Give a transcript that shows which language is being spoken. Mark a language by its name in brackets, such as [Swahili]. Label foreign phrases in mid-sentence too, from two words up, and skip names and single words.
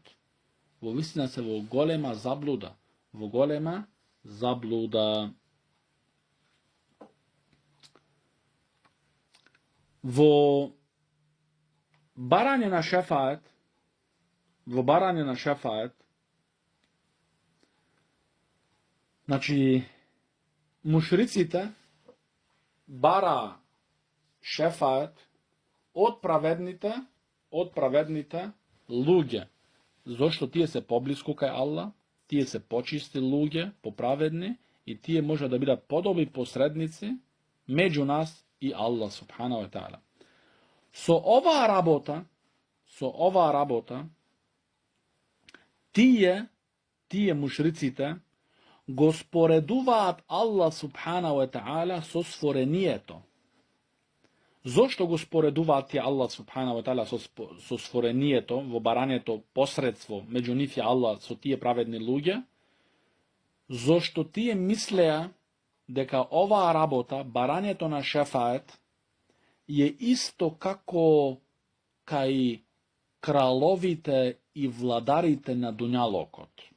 [Macedonian] Во вистина се во голема заблуда. Во барање на шефает, значи, мушриците бара шефает од праведните луѓе, зашто тие се поблиску кај Аллах, тие се почисти луѓе, поправедни, и тие може да бидат подобри посредници меѓу нас и Аллах [Arabic] سبحانه وتعالى. [Macedonian] Со оваа работа, тие мушриците го споредуваат Аллах [Arabic] سبحانه وتعالى [Macedonian] со створението. Зошто го споредуваат тие Аллах [Arabic] سبحانه وتعالى [Macedonian] со створението, во барањето посредство меѓу нив и Аллах со тие праведни луѓе? Зошто тие мислеа дека оваа работа, барањето на шефает, е исто како кај краловите и владарите на дуњалокот.